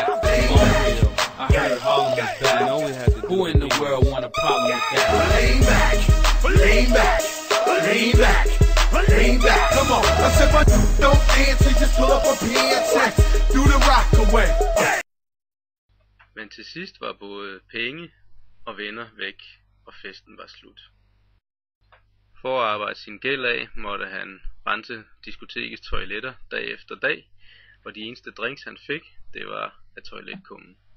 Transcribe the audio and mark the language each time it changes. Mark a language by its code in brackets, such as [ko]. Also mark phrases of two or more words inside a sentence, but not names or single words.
[en] Unreal. I heard Harlem is bad. Who in the world want a problem with that? Lean back, lean back, lean back, lean back. Come on, I said my don't dance, you just pull up a PNX, do the rock away. [da] Men til sidst var både penge og venner væk, og festen var slut. For at arbejde sin gæld af, måtte han rense diskotekets toiletter dag efter dag, og de eneste drinks han fik, det var af toiletkummen.